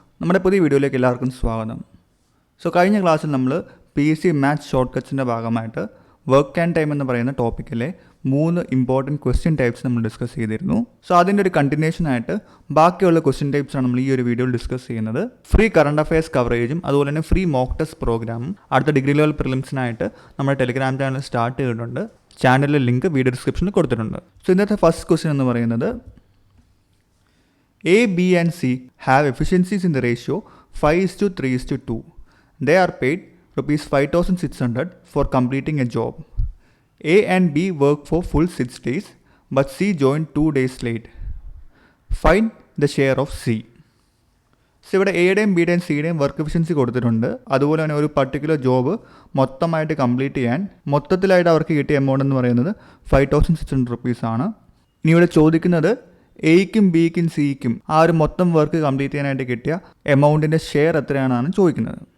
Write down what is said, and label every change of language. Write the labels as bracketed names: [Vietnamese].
[Malayalam] നമ്മുടെ പുതിയ വീഡിയോയിലേക്ക് എല്ലാവർക്കും സ്വാഗതം. കഴിഞ്ഞ ക്ലാസ്സിൽ നമ്മൾ PC മാത്സ് ഷോർട്ട് കട്ട്സിൻ്റെ ഭാഗമായിട്ട് വർക്ക് ആൻഡ് ടൈം എന്ന് പറയുന്ന ടോപ്പിക്കിലെ 3 ഇമ്പോർട്ടൻറ്റ് ക്വസ്റ്റ്യൻ ടൈപ്സ് നമ്മൾ ഡിസ്കസ് ചെയ്തിരുന്നു. അതിൻ്റെ ഒരു കണ്ടിന്യൂഷൻ ആയിട്ട് ബാക്കിയുള്ള ക്വസ്റ്റ്യൻ ടൈപ്സാണ് നമ്മൾ ഈ ഒരു വീഡിയോയിൽ ഡിസ്കസ് ചെയ്യുന്നത്. ഫ്രീ കറണ്ട് അഫയേഴ്സ് കവറേജും അതുപോലെ തന്നെ ഫ്രീ മോക്ക് ടെസ്റ്റ് പ്രോഗ്രാമും അടുത്ത ഡിഗ്രി ലെവൽ പ്രിലിംസിനായിട്ട് നമ്മുടെ ടെലിഗ്രാം ചാനൽ സ്റ്റാർട്ട് ചെയ്തിട്ടുണ്ട്. ചാനലിലെ ലിങ്ക് വീഡിയോ ഡിസ്ക്രിപ്ഷനിൽ കൊടുത്തിട്ടുണ്ട്. ഇന്നത്തെ ഫസ്റ്റ് ക്വസ്റ്റ്യൻ എന്ന് പറയുന്നത് [English] A, B and C have efficiencies in the ratio 5:3:2. They are paid rupees 5,600 for completing a job. A and B work for full 6 days, but C joined 2 days late. Find the share of C. [Malayalam] ഇവിടെ എയുടെയും ബിയുടെയും സിയുടെയും work efficiency കൊടുത്തിട്ടുണ്ട്. അതുപോലെ തന്നെ ഒരു particular job മൊത്തമായിട്ട് complete ചെയ്യാൻ മൊത്തത്തിലായിട്ട് അവർക്ക് കിട്ടിയ എമൗണ്ട് എന്ന് പറയുന്നത് 5,600 rupees ആണ്. ഇനി ഇവിടെ ചോദിക്കുന്നത് എയ്ക്കും ബിക്കും സിക്കും ആ ഒരു മൊത്തം വർക്ക് കംപ്ലീറ്റ് ചെയ്യാനായിട്ട് കിട്ടിയ എമൗണ്ടിൻ്റെ ഷെയർ എത്രയാണെന്നാണ് ചോദിക്കുന്നത്.